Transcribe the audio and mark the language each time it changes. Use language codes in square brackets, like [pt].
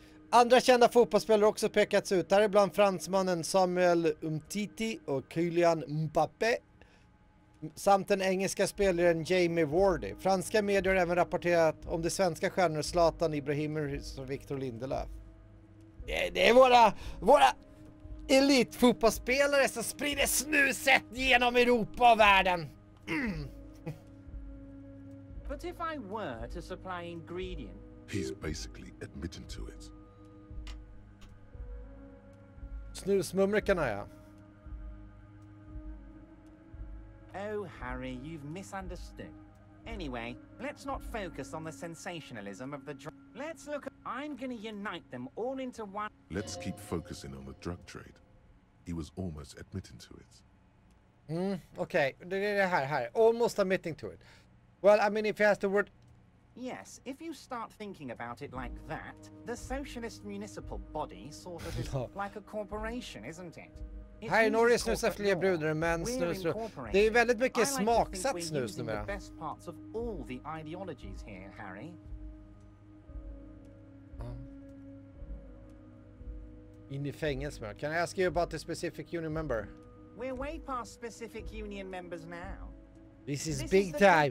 [sv] Andra kända fotbollsspelare har också pekats ut. Här är bland fransmannen Samuel Umtiti och Kylian Mbappé samt den engelska spelaren Jamie Vardy. Franska medier har även rapporterat om de svenska stjärnor Zlatan Ibrahimovic och Victor Lindelöf. Det är våra elitfotbollsspelare som sprider snuset genom Europa och världen. [en] But if I were to supply ingredient, He's basically admitting to it. [sv] Snusmumrikarna, ja. [en] oh Harry, you've misunderstood. Anyway, let's not focus on the sensationalism of the drug. Let's look at... I'm gonna unite them all into one... Let's keep focusing on the drug trade. He was almost admitting to it. [sv] Okej, det är det här. [en] Almost admitting to it. Well, I mean, if he has the word... Yes, if you start thinking about it like that, the socialist municipal body sort of is like a corporation, isn't it? [sv] Här i Norge snusar fler brudar än män snusar. Det är väldigt mycket smaksatt snus numera. [en] Best parts of all the ideologies here, Harry. [sv] In i fängelse. [en] Can I ask you about the specific union member? We're way past specific union members now. This is This big is the time.